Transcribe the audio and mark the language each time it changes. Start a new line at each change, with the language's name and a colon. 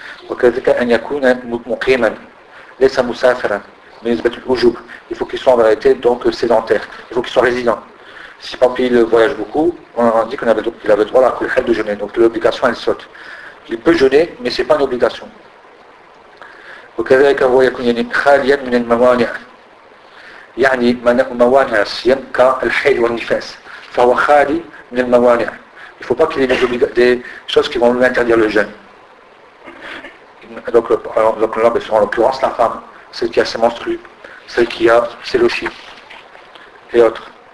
Arabic: وكذلك أن يكون مقيما ليس مسافرا من نسبة الوجوب
French: il faut qu'il soit en vérité donc sédentaire il faut qu'il soit résident si par pays il voyage beaucoup on a dit qu'il avait droit à la kulhal de jeûner donc l'obligation elle saute Il peut jeûner, mais ce n'est pas une obligation.
Arabic: وكذلك هو يكون يعني خاليا من الموانع يعني موانع الصيام كالحيض والنفاس فهو خالي من الموانع
French: il ne faut pas qu'il y ait des choses qui vont lui interdire le jeûne. Donc l'homme est en l'occurrence la femme, celle qui a ses menstrues, celle qui a ses lochies et autres.